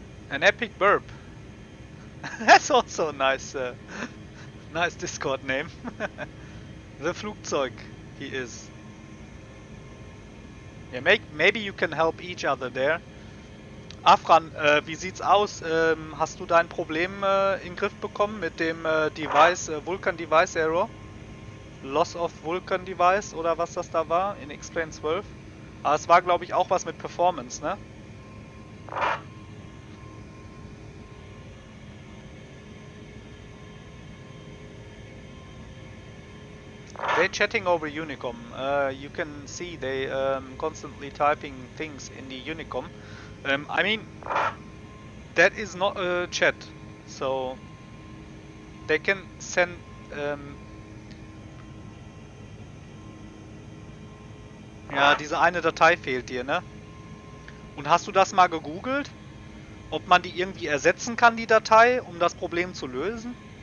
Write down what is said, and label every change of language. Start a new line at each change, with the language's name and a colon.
English: An epic burp. That's also a nice, nice Discord name. The Flugzeug, he is. Yeah, maybe you can help each other there.
German: Afran, wie sieht's aus? Hast du dein Problem in den Griff bekommen mit dem Device, Vulkan Device Error? Loss of Vulkan Device oder was das da war in XPlane 12? Aber es war, glaube ich, auch was mit Performance, ne?
English: They're chatting over Unicom. You can see they constantly typing things in the Unicom. I mean, that is not a chat, so they can send.
German: Ja, diese eine Datei fehlt dir, ne? Und hast du das mal gegoogelt? Ob man die irgendwie ersetzen kann, die Datei, um das Problem zu lösen?